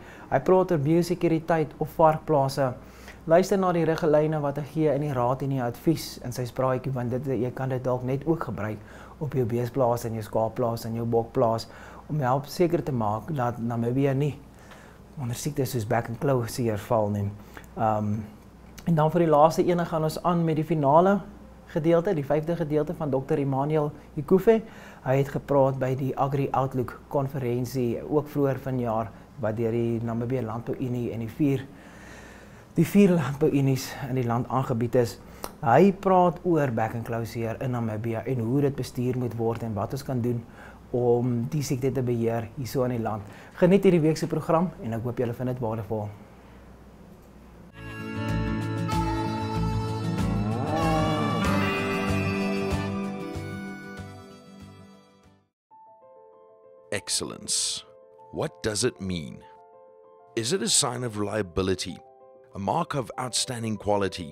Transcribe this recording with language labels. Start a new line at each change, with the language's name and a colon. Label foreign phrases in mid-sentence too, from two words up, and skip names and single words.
Afrikaans: Hy praat oor biosekuriteit op varkplase. Luister na die riglyne wat hy gee in die raad en die advies in sy praatjie, want jy kan dit dalk net ook gebruik op jou beesplaas en jou skaapplaas en jou bokplaas om help seker te maak dat Namibië nie onder siektes soos back and claw seer val nie. En dan vir die laaste ene gaan ons aan met die finale gedeelte, die 5de gedeelte van Dr. Emmanuel Ikufe. Hy het gepraat by die Agri Outlook konferensie ook vroeër vanjaar wat deur die Namibië Landbouunie en die vier landbouunies in die land aangebied is. Hy praat oor back and claw seer in Namibië en hoe dit bestuur moet word en wat ons kan doen om die siekte te beheer hierso in die land. Geniet hierdie week se program en ek hoop julle vind dit waardevol.
English: Excellence. What does it mean? Is it a sign of reliability, a mark of outstanding quality?